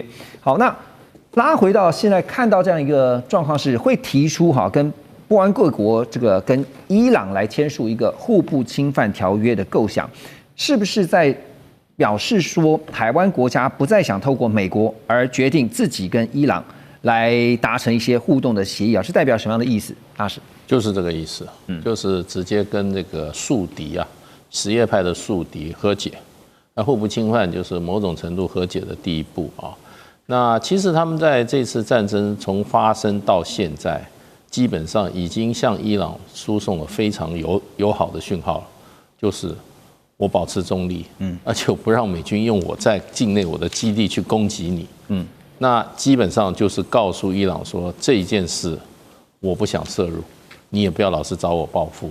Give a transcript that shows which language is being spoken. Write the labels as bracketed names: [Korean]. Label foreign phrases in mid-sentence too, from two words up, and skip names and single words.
[Chinese] 好，那拉回到現在看到這樣一個狀況，是會提出跟波安各國這個跟伊朗來簽署一個互不侵犯條約的構想，是不是在表示說台灣國家不再想透過美國，而決定自己跟伊朗來達成一些互動的協議啊？是代表什麼樣的意思？大使就是這個意思，就是直接跟這個宿敵什葉派的宿敵和解。那互不侵犯就是某種程度和解的第一步啊。那其實他們在這次戰爭從發生到現在，基本上已經向伊朗輸送了非常友好的訊號了，就是我保持中立，而且我不讓美軍用我在境內我的基地去攻擊你，那基本上就是告訴伊朗說，這一件事我不想涉入，你也不要老是找我報復。